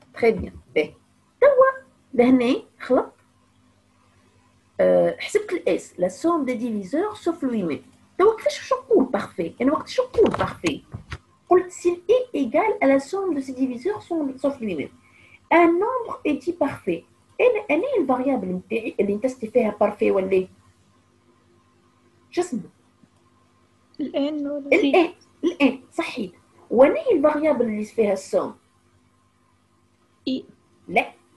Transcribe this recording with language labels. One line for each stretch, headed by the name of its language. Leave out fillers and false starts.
Arabic: تري بيان. باهي توا لهنا خلط حسبت الاس لا سوم دي ديفيزور سوف لوي-même. توا كيفاش باش نقول بارفي؟ انا وقت شو نقول بارفي؟ قلت
French: si e égale à la somme de ses diviseurs sauf lui-même. Un nombre est dit parfait.
Arabic: انا الفاريابل نتاعي اللي نتستي فيها بارفي ولا شو اسمه؟ الان ولا الان صحيح. وانا الفاريابل اللي فيها السوم؟ اي لا